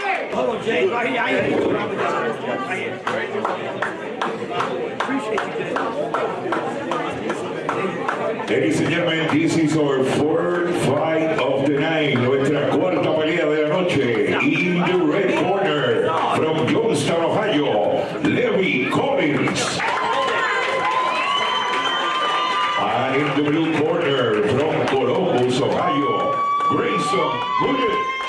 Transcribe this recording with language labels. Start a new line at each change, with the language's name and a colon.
English: Hello, Jay. Ladies and gentlemen, this is our fourth fight of the night.
Spanish: Nuestra cuarta pelea de la noche.
English: In the red corner, from Johnstown, Ohio, Levi Collins. And in the blue corner, from Columbus, Ohio, Grayson Gooden.